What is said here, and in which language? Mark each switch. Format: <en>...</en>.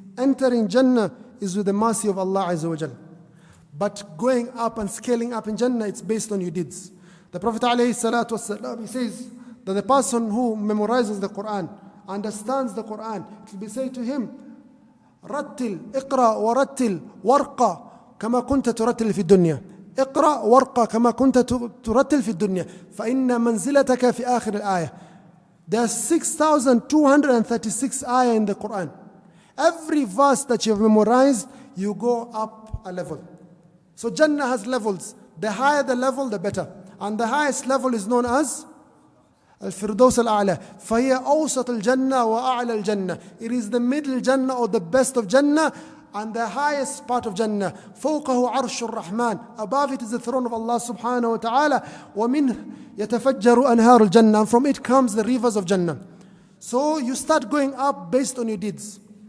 <en>Entering Jannah is with the mercy of Allah Azza wa Jal. But going up and scaling up in Jannah, it's based on your deeds. The Prophet ﷺ, he says that the person who memorizes the Quran, understands the Quran, it will be said to him, رتل اقرأ ورتل وارقى كما كنت ترتل في الدنيا.</en> <ar>اقرأ وارقى كما كنت ترتل في الدنيا فإن منزلتك في آخر الآية.</ar> <en>There are 6,236 ayah in the Quran. Every verse that you have memorized, you go up a level. So Jannah has levels. The higher the level, the better. And the highest level is known as الفردوس الأعلى.</en> <ar>فهي أوسط الجنة وأعلى الجنة.</ar> <en>It is the middle Jannah or the best of Jannah and the highest part of Jannah. فوقه عرش الرحمن. Above it is the throne of Allah subhanahu wa ta'ala.</en> <ar>ومنه يتفجر أنهار الجنة.</ar> <en>And from it comes the rivers of Jannah. So you start going up based on your deeds.</en>